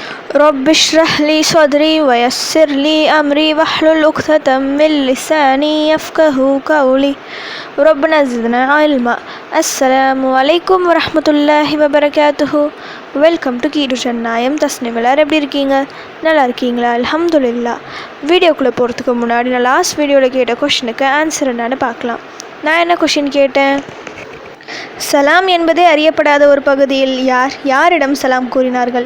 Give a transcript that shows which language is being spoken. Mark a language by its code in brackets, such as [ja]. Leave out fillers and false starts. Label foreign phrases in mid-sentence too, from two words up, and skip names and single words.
[ar] رب اشرح لي صدري ويسر لي أمري واحلل عقدة من لساني يفقهوا قولي ربنا زدنا علما. السلام عليكم ورحمة الله وبركاته. [en] welcome to [ta] கீடு சென்னாயம் தஸ்னிம். எல்லாரும் எப்படி இருக்கீங்க? நல்லா இருக்கீங்களா? அல்ஹம்துலில்லாஹ். வீடியோக்குள்ளே போகிறதுக்கு முன்னாடி நான் லாஸ்ட் வீடியோவில் கேட்ட கொஷனுக்கு ஆன்சர் என்னன்னு பார்க்கலாம். நான் என்ன கொஷின் கேட்டேன்? சலாம் என்பதே அறியப்படாத ஒரு பகுதியில் யாரிடம் சலாம் கூறினார்கள்?